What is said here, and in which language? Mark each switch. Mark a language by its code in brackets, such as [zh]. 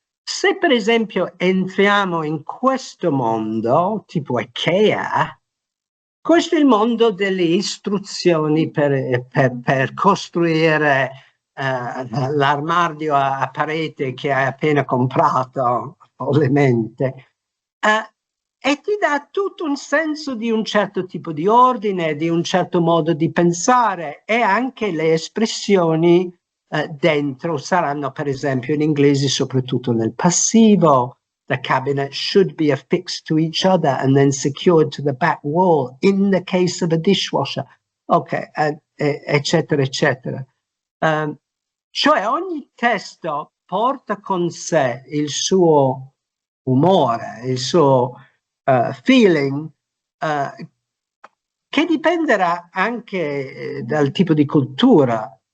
[it] Se per esempio entriamo in questo mondo, tipo IKEA, questo è il mondo delle istruzioni per costruire l'armadio a parete che hai appena comprato, follemente. E ti dà tutto un senso di un certo tipo di ordine, di un certo modo di pensare, e anche le espressioni dentro saranno per esempio in inglese soprattutto nel passivo. [en] The cabinet should be affixed to each other and then secured to the back wall in the case of a dishwasher. [it] Ok, eccetera, eccetera. Cioè ogni testo porta con sé il suo umore, il suo feeling, che dipenderà anche dal tipo di cultura.